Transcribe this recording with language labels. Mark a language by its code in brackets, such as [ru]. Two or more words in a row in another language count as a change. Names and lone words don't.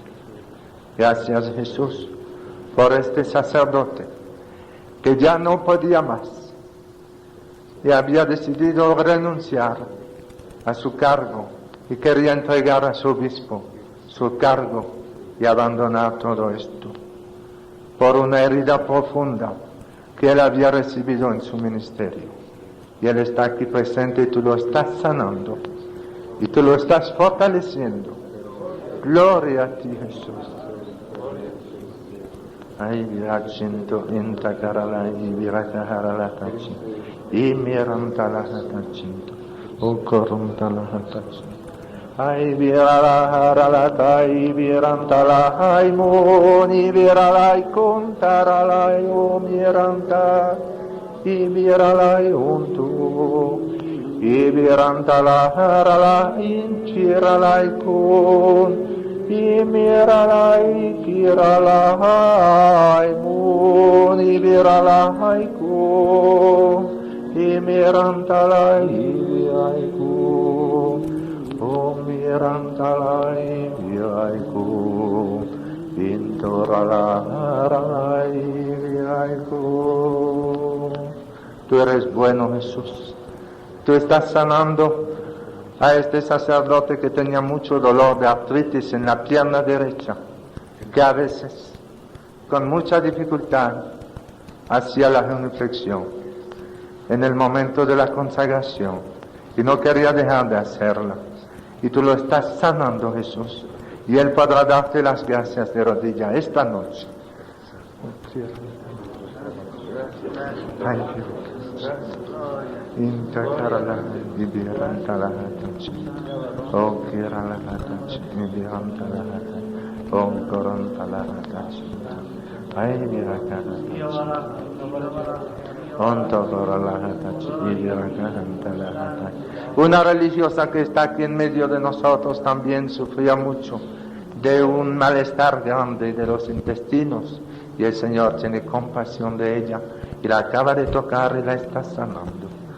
[es] Gracias, Jesús, por este sacerdote que ya no podía más y había decidido renunciar a su cargo y quería entregar a su obispo su cargo y abandonar todo esto por una herida profunda que él había recibido en su ministerio. Y él está aquí presente y tú lo estás sanando y tú lo estás fortaleciendo. Gloria a ti, Jesús. Ay, virachinto intakarala y virakaharala tachi. Y mirantala hatachinto. O koruntala hatachinto. Ay, virala tai virantala ay moni virala y contarala o miranta. Y virala y untu. Y virantala harala inchirala y con. Y miralai kiralai mun y viralai ku y mirantalai viraiku o mirantalai viraiku intoralai viraiku. Tú eres bueno, Jesús. Tú estás sanando a este sacerdote que tenía mucho dolor de artritis en la pierna derecha, que a veces, con mucha dificultad, hacía la genuflexión en el momento de la consagración y no quería dejar de hacerla. Y tú lo estás sanando, Jesús, y Él podrá darte las gracias de rodilla esta noche. Intakarala ibirantala hatachi o kirala hatachi ibirantala hatachi o korantala hatachi ay birakala ontokorala hatachi ibirakala hatachi. Una religiosa que está aquí en medio de nosotros también sufría mucho de un malestar grande de los intestinos y el Señor tiene compasión de ella y la acaba de tocar y la está sanando.